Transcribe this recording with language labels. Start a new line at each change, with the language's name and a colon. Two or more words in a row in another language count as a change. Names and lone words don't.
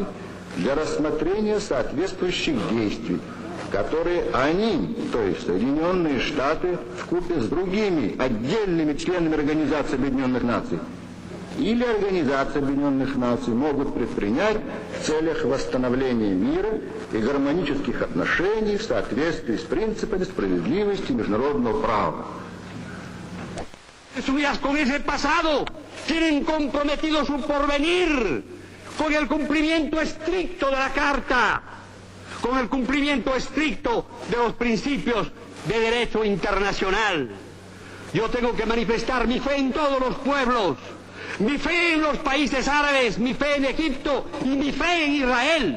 Russian: для рассмотрения соответствующих действий, которые они, то есть Соединенные Штаты, вкупе с другими отдельными членами Организации Объединенных Наций или Организации Объединенных Наций могут предпринять в целях восстановления мира и гармонических отношений в соответствии с принципами справедливости и международного права.
Spanish: Con ese pasado tienen comprometido su porvenir con el cumplimiento estricto de la Carta, con el cumplimiento estricto de los principios de derecho internacional, Yo tengo que manifestar mi fe en todos los pueblos, mi fe en los países árabes, mi fe en Egipto y mi fe en Israel.